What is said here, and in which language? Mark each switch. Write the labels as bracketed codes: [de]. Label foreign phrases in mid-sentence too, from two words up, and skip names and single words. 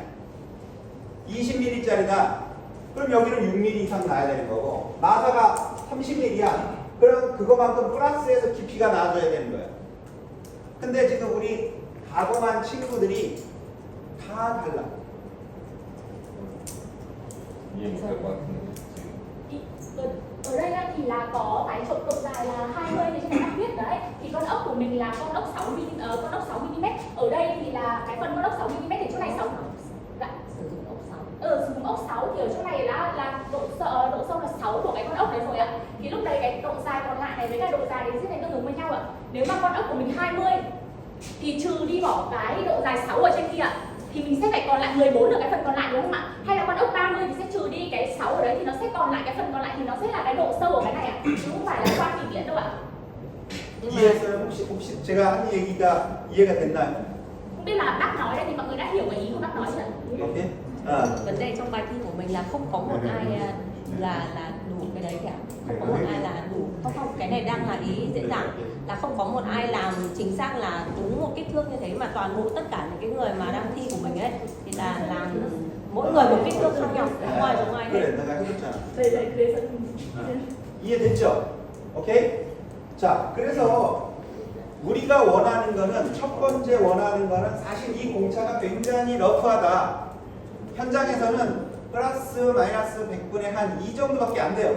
[ko] 20mm짜리다. 그럼 여기는 6mm 이상 나야 되는 거고, 나사가 30mm야. 그럼 그거만큼 플러스해서 깊이가 나와줘야 되는 거예요. 근데 지금 우리 가공한 친구들이 다 달라. 이해 못할 것 같은데 지금. [vi] Ở đây á, thì là có cái độ dài là 20 như trên này bác viết đấy. Thì con ốc của mình là con ốc 6 mm. Ở đây thì là cái phần con ốc 6 mm thì chỗ này 6. Dạ. Sử dụng ốc 6 thì ở chỗ này là độ sâu là 6 của cái con ốc đấy rồi ạ. Thì lúc đấy cái độ dài còn lại này với cái độ dài đấy sẽ tương ứng với nhau ạ. Nếu mà con ốc của mình 20 thì trừ đi bỏ cái độ dài 6 ở trên kia ạ, thì mình sẽ phải còn lại 14 ở cái phần còn lại, đúng không ạ? Hay là con ốc 30 thì sẽ trừ đi cái 6 ở đấy thì nó sẽ còn lại cái phần còn lại, thì nó sẽ là cái độ sâu ở cái này ạ. Chứ không phải là quan kỳ điện đâu ạ. [ko] 이해했어요? 혹시 제가 한 얘기가 이해가 됐나요? [vi] Không biết là bác nói đây thì mọi người đã hiểu cái ý của bác nói chưa? [ko] 오케이? [vi] Vấn đề trong bài thi của mình là không có một ai là đủ cái đấy cả, không có một ai là đủ, không, cái này đang là ý dễ dàng, là không có một ai làm chính xác là đúng một kích thước như thế, mà toàn bộ tất cả những cái người mà đang thi của mình ấy thì là làm mỗi người một kích thước khác nhau, giống ai hết. [ko] 그래, 내가 해줬잖아. Đây 그래서 이해됐죠? 오케이? 자, 그래서 우리가 원하는 거는, 첫 번째 원하는 거는 사실 이 공차가 굉장히 러프하다. 현장에서는 플러스 마이너스 100분의 한 2 정도밖에 안 돼요.